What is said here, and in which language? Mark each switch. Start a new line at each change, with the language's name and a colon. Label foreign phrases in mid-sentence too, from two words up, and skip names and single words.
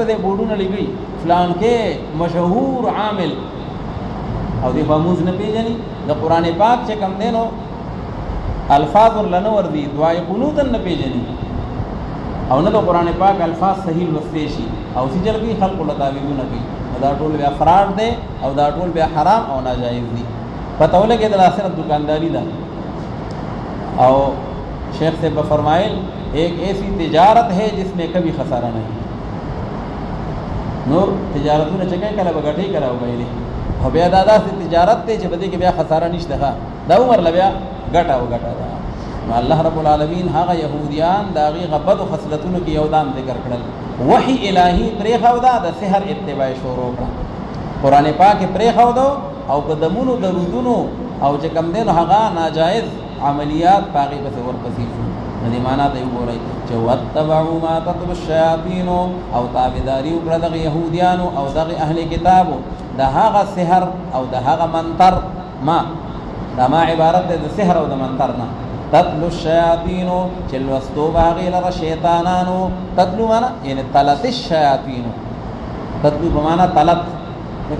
Pashto: دې بورډونه لیکي فلان کې مشهور عامل او دی مونځ نه پېژني د قرآن پاک چې کوم دی نو الفاظ ورله نه ورځي دعای قنوت نه پېژني او نه د قرآن پاک الفاظ صحیح لوستی شي او سجل کوي خلقو له تعویذونه کوي دا ټول بیا فراډ دی او دا ټول بیا حرام او ناجایز دي پتہ ولګېدل دا صرف دکانداری ده او
Urdu: شیخ سے فرمائل ایک ایسی تجارت ہے جس میں کبھی خسارہ نہیں
Pashto: نور تجارتونه چې کوي کله به ګټې کله وبایلي خو بیا دا داسې تجارت دی چې په دې کې بیا خساره نشته دا عمر له بیا ګټه او ګټه ده نو
Arabic: الله رب العالمین
Pashto: هغه یهودیان د هغې غبدو خصلتونو کې یو دام ذکر کړل وحي الهي پرېښوده د سحر اتباع شروع کړه قرآن پاک یې پرېښودو او په دمونو درودونو او چې کوم دی نو هغه ناجایز عملیات په هغې پسې ورپسې شو نو دې معنا ته یې وګورئ چې
Arabic: واتبعوا ما تتلو الشیاطین
Pashto: او تابعداري وکړه دغه یهودیانو او دغه اهل کتابو د هغه سحر او د هغه منتر ما دا ما عبارت دی د سحر او د منتر نه
Arabic: تتلو الشیاطینو
Pashto: چې لوستو به هغې لره شیطانانو تتلو معنا یعنې
Arabic: تلت الشیاطینو تتلو
Pashto: په معنا تلت لکه